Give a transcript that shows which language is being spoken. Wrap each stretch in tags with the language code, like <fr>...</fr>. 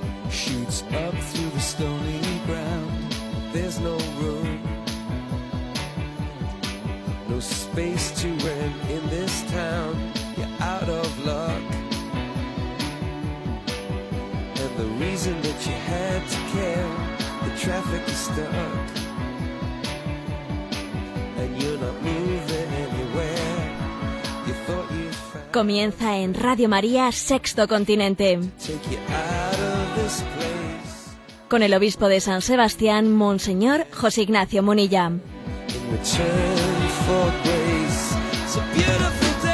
<en>Shoots up through the stony ground. There's no room, no space to rent in this town. You're out of luck, and the reason that you had to care, the traffic is stuck, and you're not moving anywhere. You thought you found.</en> <es>Comienza en Radio María, Sexto Continente.</es> <en>Take you out of this place.</en> <es>Con el obispo de San Sebastián, Monseñor José Ignacio Munilla.</es> <en>In return for grace, it's a beautiful.</en>